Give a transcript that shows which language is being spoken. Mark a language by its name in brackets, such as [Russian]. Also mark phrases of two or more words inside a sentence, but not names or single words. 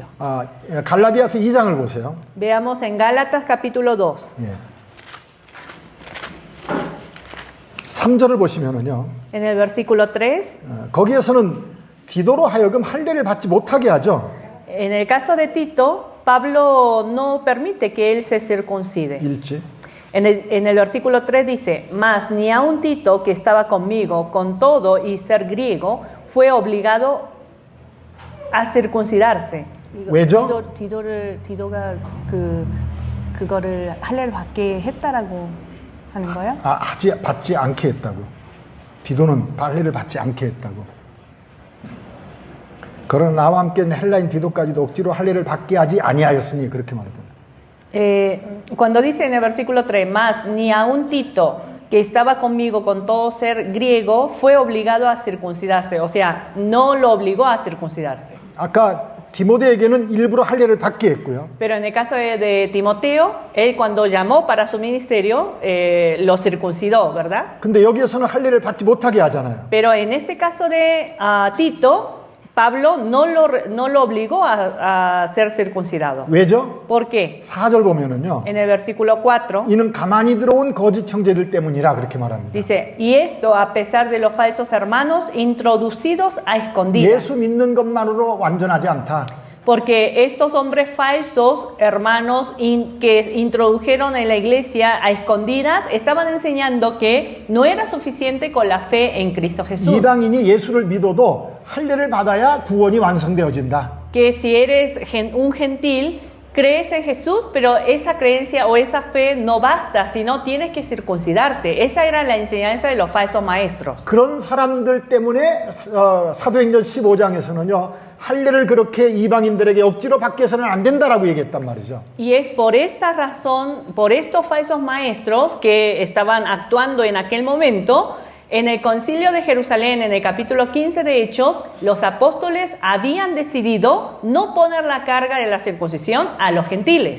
[Korean] 갈라디아서 2장을 보세요. [Spanish] Veamos en Gálatas capítulo 2. [Korean] 3절을 보시면은요. [Spanish] En el versículo 3. [Korean] 거기에서는 디도로 하여금 할례를 받지 못하게 하죠. [Spanish] En el caso de Tito, Pablo no permite que él se circuncide. [Korean] 일지. [Spanish] En el versículo 3 dice, mas ni aun Tito, que estaba conmigo, con todo y ser griego, fue obligado a circuncidarse. [Korean] 왜죠? 디도가 그거를 할례를 받게 했다라고 하는 거야? 받지 않게 했다고. 디도는 할례를 받지 않게 했다고. 그러나 나와 함께 헬라인 디도까지도 억지로 할례를 받게 하지 아니하였으니 그렇게 말하더라. [Spanish] Cuando dice en el versículo 3, más ni aun Tito, que estaba conmigo con todo ser griego, fue obligado a circuncidarse. O sea, no lo obligó a circuncidarse. [Korean] 아까 디모데에게는 일부러 할례를 받게 했고요. [Spanish] Pero en el caso de Timoteo, él cuando llamó para su ministerio, lo circuncidó, ¿verdad? [Korean] 근데 여기에서는 할례를 받지 못하게 하잖아요. [Spanish] Pero en este caso de Tito, Pablo no lo obligó a ser circuncidado. [Korean] 왜죠? [Spanish] ¿Por qué? [Korean] 4절 보면은요. [Spanish] En el versículo 4 [Korean] 이는 가만히 들어온 거짓 형제들 때문이라 그렇게 말합니다. [Spanish] dice, y esto a pesar de los falsos hermanos introducidos a escondidas. [Korean] 예수 믿는 것만으로 완전하지 않다. [Spanish] Porque estos hombres falsos, hermanos, que introdujeron en la iglesia a escondidas, estaban enseñando que no era suficiente con la fe en Cristo Jesús. [Korean] 이방인이 예수를 믿어도 할례를 받아야 구원이 완성되어진다. [Spanish] Que si eres un gentil crees en Jesús, pero esa creencia o esa fe no basta, sino tienes que circuncidarte. Esa era la enseñanza de los falsos maestros. [Korean] 그런 사람들 때문에 사도행전 15장에서는요. 할례를 그렇게 이방인들에게 억지로 받게 해서는 안 된다라고 얘기했단 말이죠. [Spanish] Y es por esta razón, por estos falsos maestros que estaban actuando en aquel momento, en el concilio de Jerusalén, en el capítulo 15 de Hechos, los apóstoles habían decidido no poner la carga de la circuncisión a los gentiles.